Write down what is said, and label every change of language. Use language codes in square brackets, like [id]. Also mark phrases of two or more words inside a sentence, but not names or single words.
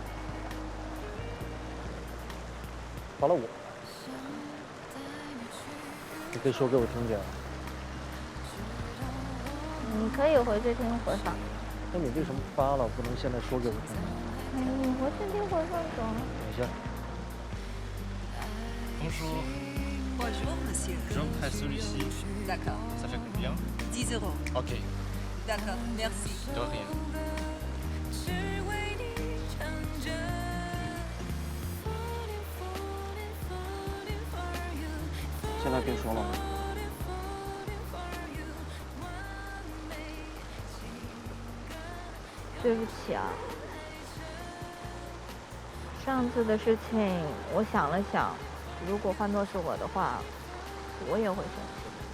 [zh] 发了我。你可以说给我听听。你可以回去听回放。那你为什么发了不能现在说给我听呢？哎，你回去听回放中。等一下。 [fr] Bonjour. Bonjour, monsieur. Je prends celui-ci. D'accord. Ça fait combien 10 €. Ok, D'accord, merci. de rien. [zh] 只为你唱着。现在别说了。对不起啊，上次的事情我想了想，如果换作是我的话，我也会生气。